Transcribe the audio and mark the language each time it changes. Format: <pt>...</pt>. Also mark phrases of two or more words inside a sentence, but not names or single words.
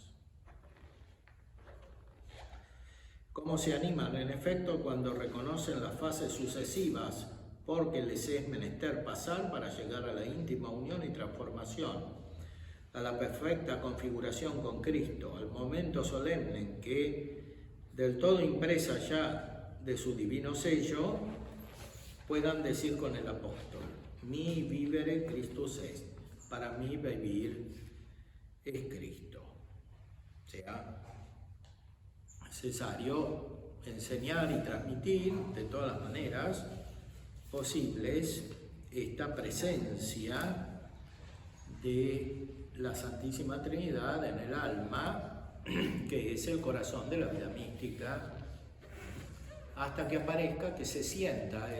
<es>Cómo se animan, en efecto, cuando reconocen las fases sucesivas porque les es menester pasar para llegar a la íntima unión y transformación, a la perfecta configuración con Cristo, al momento solemne en que, del todo impresa ya de su divino sello, puedan decir con el apóstol:</es> <la>mi vivere Christus est,</la> <es>para mí vivir es Cristo. O sea, necesario enseñar y transmitir de todas las maneras posibles esta presencia de la Santísima Trinidad en el alma, que es el corazón de la vida mística, hasta que aparezca, que se sienta.</es>